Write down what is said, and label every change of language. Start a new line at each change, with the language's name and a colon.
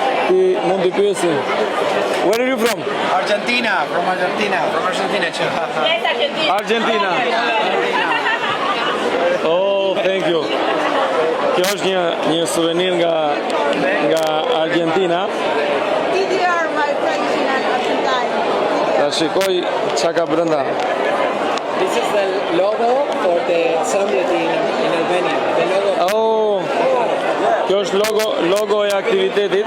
Albanian: Ti mund të pyesim.
English: Where are you from? Argentina, from Argentina. From Argentina, Yes, Argentina. Oh, thank you.
Albanian: Kjo është një suvenir nga Argentina.
English: TDR, my traditional Argentine.
Albanian: Ta shikoj çka ka brenda.
English: This is the logo for the assembly in Albania. The logo.
Albanian: Oh, kjo është logo e aktivitetit.